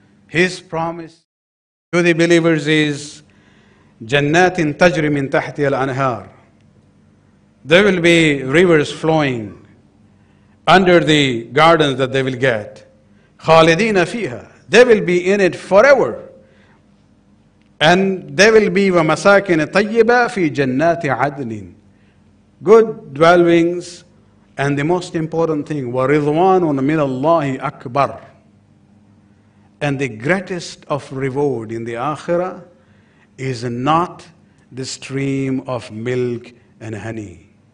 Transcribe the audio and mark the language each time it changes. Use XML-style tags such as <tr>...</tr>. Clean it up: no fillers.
<en>His promise to the believers is</en> <ar>جَنَّاتٍ تَجْرِ مِنْ تَحْتِهَا الْأَنْهَارِ.</ar> <en>There will be rivers flowing under the gardens that they will get.</en> <ar>خَالِدِينَ فِيهَا.</ar> <en>They will be in it forever. And there will be</en> <ar>وَمَسَاكِنَ طَيِّبَةٍ فِي جَنَّاتِ عَدْنٍ.</ar> <en>Good dwellings. And the most important thing,</en> <ar>وَرِضْوَانٌ مِّنَ اللَّهِ أَكْبَرٌ.</ar> <en>And the greatest of reward in the akhirah is not the stream of milk and honey.</en>